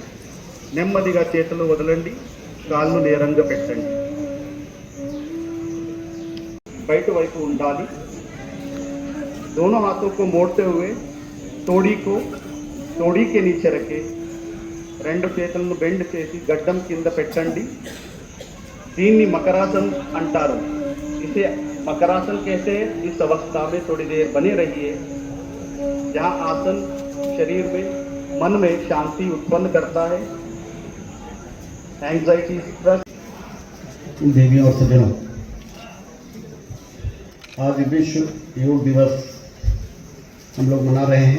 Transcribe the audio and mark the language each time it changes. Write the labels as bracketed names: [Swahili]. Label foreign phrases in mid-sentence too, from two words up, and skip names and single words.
[Telugu] నెమ్మదిగా చేతులు వదలండి, కాళ్ళు నేరంగా పెట్టండి, బయట వైపు ఉండాలి। [Hindi] दोनों हाथों को मोड़ते हुए తోడి के नीचे रखे, [Telugu] రెండు చేతులను బెండ్ చేసి గడ్డం కింద పెట్టండి। దీన్ని మకరాసన్ అంటారు। [Hindi] इसे मकरासन कहते हैं। इस अवस्था में थोड़ी देर बने रहिए। जहाँ आसन शरीर में, मन में शांति उत्पन्न करता है। [English] anxiety, stress. [Hindi] देवियों और सज्जनों, आज विश्व योग दिवस हम लोग मना रहे हैं।